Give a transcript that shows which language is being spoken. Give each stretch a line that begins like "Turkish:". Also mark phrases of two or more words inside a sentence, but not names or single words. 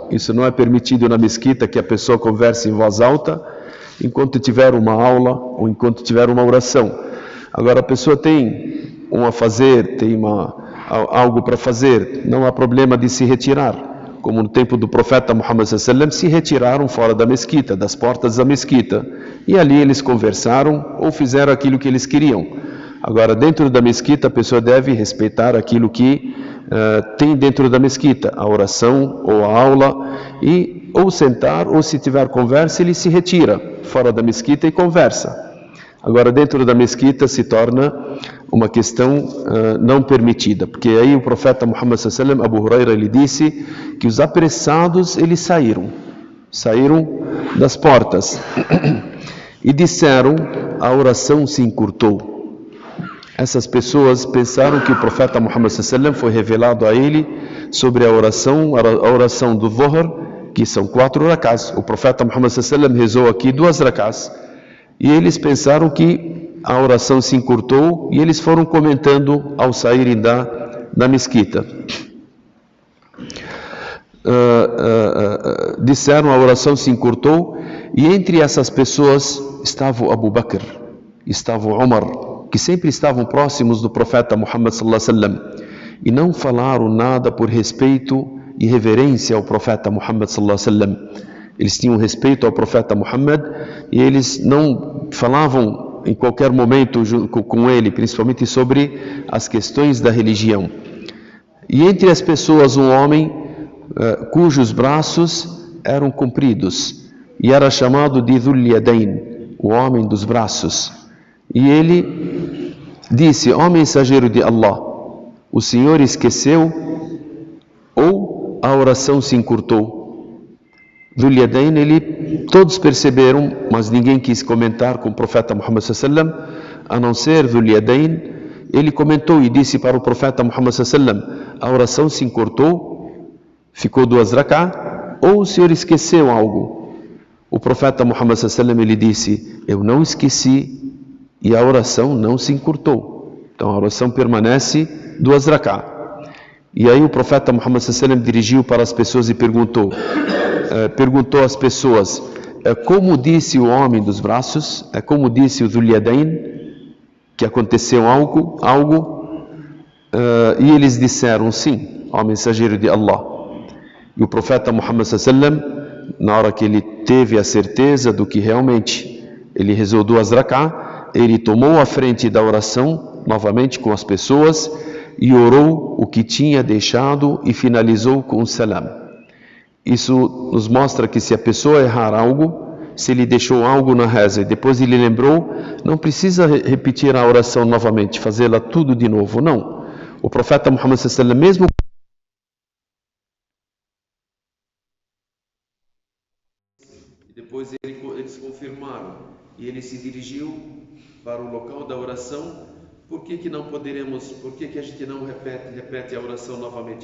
Portuguese: Isso não é permitido na mesquita, que a pessoa converse em voz alta enquanto tiver uma aula ou enquanto tiver uma oração. Agora a pessoa tem a fazer, tem algo para fazer, não há problema de se retirar, como no tempo do profeta Muhammad
Arabic: صلى الله عليه وسلم,
Portuguese: se retiraram fora da mesquita, das portas da mesquita, e ali eles conversaram ou fizeram aquilo que eles queriam. Agora, dentro da mesquita, a pessoa deve respeitar aquilo que tem dentro da mesquita, a oração ou a aula, e ou sentar, ou se tiver conversa, ele se retira fora da mesquita e conversa. Agora, dentro da mesquita se torna uma questão não permitida, porque aí o profeta Muhammad
Arabic: صلى الله عليه وسلم,
Portuguese: Abu Huraira, ele disse que os apressados, eles saíram das portas e disseram, a oração se encurtou. Essas pessoas pensaram que o profeta Muhammad
Arabic: صلى الله عليه وسلم
Portuguese: foi revelado a ele sobre a oração do Dhuhr, que são 4 rak'ahs. O profeta Muhammad
Arabic: صلى الله عليه وسلم
Portuguese: rezou aqui 2 rak'ahs. E eles pensaram que a oração se encurtou, e eles foram comentando ao saírem da mesquita. Disseram, a oração se encurtou, e entre essas pessoas estava o Abu Bakr, estava o Umar, que sempre estavam próximos do profeta Muhammad
Arabic: صلى الله عليه وسلم,
Portuguese: e não falaram nada por respeito e reverência ao profeta Muhammad
Arabic: صلى الله عليه وسلم.
Portuguese: Eles tinham respeito ao profeta Muhammad e eles não falavam em qualquer momento com ele, principalmente sobre as questões da religião. E entre as pessoas um homem cujos braços eram compridos, e era chamado de Dhul Yadayn, o homem dos braços. E ele disse, ó mensageiro de Allah, o Senhor esqueceu ou a oração se encurtou? Dhul Yadayn, todos perceberam, mas ninguém quis comentar com o profeta Muhammad
Arabic: صلى الله عليه وسلم,
Portuguese: a não ser Dhul Yadayn. Ele comentou e disse para o profeta Muhammad
Arabic: صلى الله عليه وسلم,
Portuguese: a oração se encurtou, ficou 2 rak'ah, ou o Senhor esqueceu algo? O profeta Muhammad
Arabic: صلى الله عليه وسلم,
Portuguese: ele disse, eu não esqueci, e a oração não se encurtou. Então a oração permanece 2 rak'ah. E aí o profeta Muhammad
Arabic: صلى الله عليه وسلم
Portuguese: dirigiu para as pessoas e perguntou às pessoas, como disse o homem dos braços, como disse o Dhul Yadayn, que aconteceu algo, e eles disseram sim, ó mensageiro de Allah. E o profeta Muhammad
Arabic: صلى الله عليه وسلم,
Portuguese: na hora que ele teve a certeza do que realmente ele rezou 2 rak'ah, ele tomou a frente da oração novamente com as pessoas e orou o que tinha deixado e finalizou com o salam. Isso nos mostra que se a pessoa errar algo, se ele deixou algo na reza e depois ele lembrou, não precisa repetir a oração novamente, fazê-la tudo de novo, não. O profeta Muhammad
Arabic: صلى الله عليه وسلم,
Portuguese: mesmo depois eles confirmaram e ele se dirigiu para o local da oração. Por que não poderemos, por que a gente não repete a oração novamente?